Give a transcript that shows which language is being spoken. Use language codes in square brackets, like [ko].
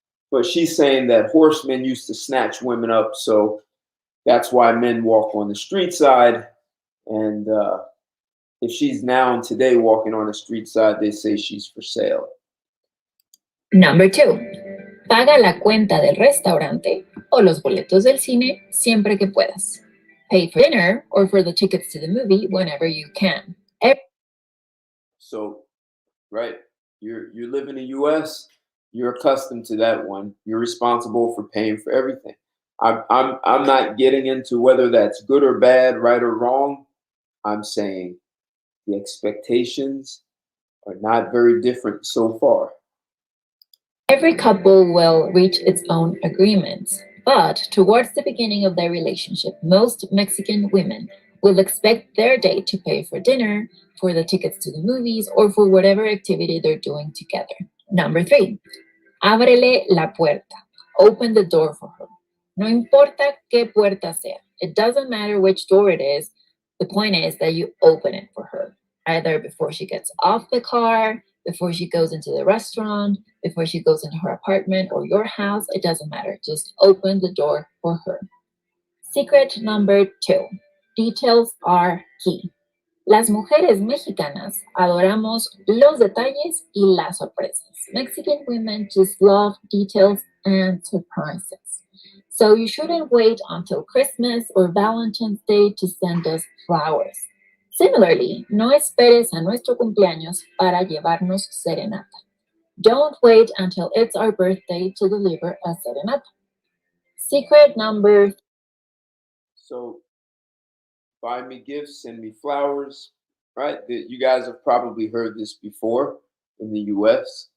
[en] But she's saying that horsemen used to snatch women up, so that's why men walk on the street side. And if she's now and today walking on the street side, they say she's for sale. Number 2. [es] Paga la cuenta del restaurante o los boletos del cine siempre que puedas. [en] Pay for dinner or for the tickets to the movie whenever you can. So, right, you live in the U.S., you're accustomed to that one. You're responsible for paying for everything. I'm not getting into whether that's good or bad, right or wrong. I'm saying the expectations are not very different so far. Every couple will reach its own agreements, but towards the beginning of their relationship, most Mexican women will expect their date to pay for dinner, for the tickets to the movies, or for whatever activity they're doing together. Number 3. [es] Ábrele la puerta. [en] Open the door for her. [es] No importa qué puerta sea. [en] It doesn't matter which door it is. The point is that you open it for her, either before she gets off the car, before she goes into the restaurant, before she goes into her apartment or your house. It doesn't matter. Just open the door for her. Secret number 2. Details are key. [es] Las mujeres mexicanas adoramos los detalles y las sorpresas. [en] Mexican women just love details and surprises. So you shouldn't wait until Christmas or Valentine's Day to send us flowers. [es] Similarly, no esperes a nuestro cumpleaños para llevarnos serenata. [en] Don't wait until it's our birthday to deliver a serenata. Secret number... So buy me gifts, send me flowers, right? You guys have probably heard this before in the US.